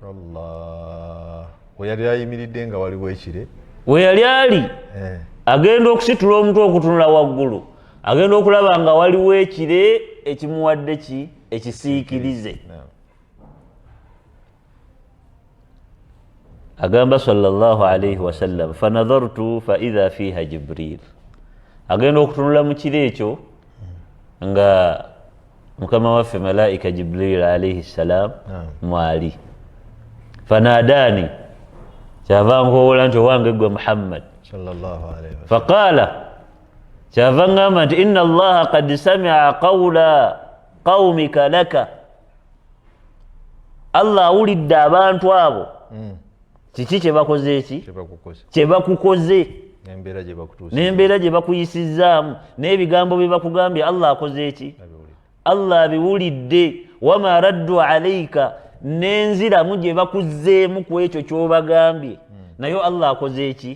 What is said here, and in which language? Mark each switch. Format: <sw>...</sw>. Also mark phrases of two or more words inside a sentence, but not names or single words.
<lg>weyali ayimiridde nga waliwo ekire, weyali ali agenda okusitula omutwe okutunula waggulu, agenda okulaba nga waliwo ekire ekimuwadde ki ekisiikirize.</lg> <ar>agamba صلى الله عليه وسلم فنظرت فإذا فيها Jibril,</ar> <lg>agenda okutunula mu kire ekyo nga mukama waffe malaika Jibril</lg> <ar>عليه السلام</ar> <lg>mwali. fanadani, kyava nkowoola nti owange gwe Muhammad. faqala, kyava ngamba nti</lg> <ar>إن الله قد سمع قول قومك لك,</ar> <lg>Allah awulidde abantu abo kiki kyebakoze eki kyebakukoze n'embeera gye bakuyisizzaamu n'ebigambo bye bakugambye. Allah akoze eki? Allah abiwulidde.</lg> <ar>وما ردوا عليك,</ar> <lg>n'enziramu gye bakuzzeemu ku ekyo ky'obagambye nayo Allah akoze eki?</lg>